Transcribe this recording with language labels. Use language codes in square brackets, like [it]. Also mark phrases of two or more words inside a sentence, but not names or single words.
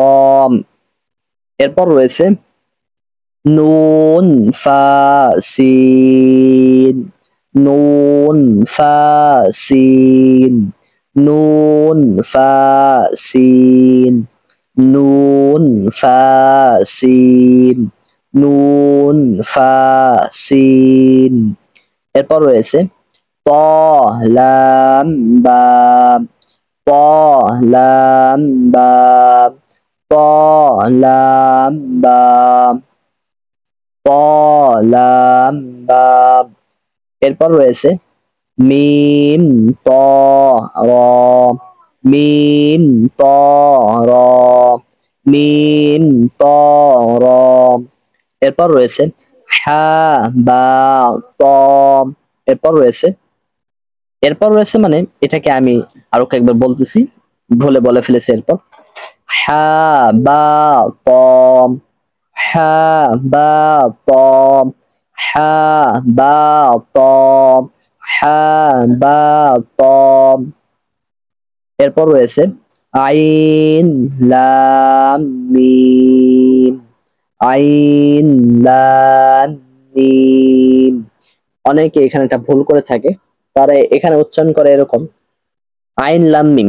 [bn] এরপর রয়েছে [ar] نون فا سين، نون فا سين، نون فا سين، نون فا سين، نون فا سين. [bn] এরপর রয়েছে [ar] تا لام با، تا لام با، تا لام با، تا لام با. [bn] এরপর রয়েছে [ar] ميم تا را، ميم تا را، ميم تا را. [bn] এরপর রয়েছে [ar] حا با تا. [bn] এরপর রয়েছে, এরপর রয়েছে মানে এটাকে আমি আরো কয়েকবার বলতেছি, ভুলে বলে ফেলেছি। এরপর [ar] حا با تا، حا با تا، حا با تا، حا با تا. [bn] এরপর রয়েছে [ar] عين لام ميم، عين لام ميم. [bn] অনেকে এখানে একটা ভুল করে থাকে, তারা এখানে উচ্চারণ করে এরকম [ar] عين لام ميم.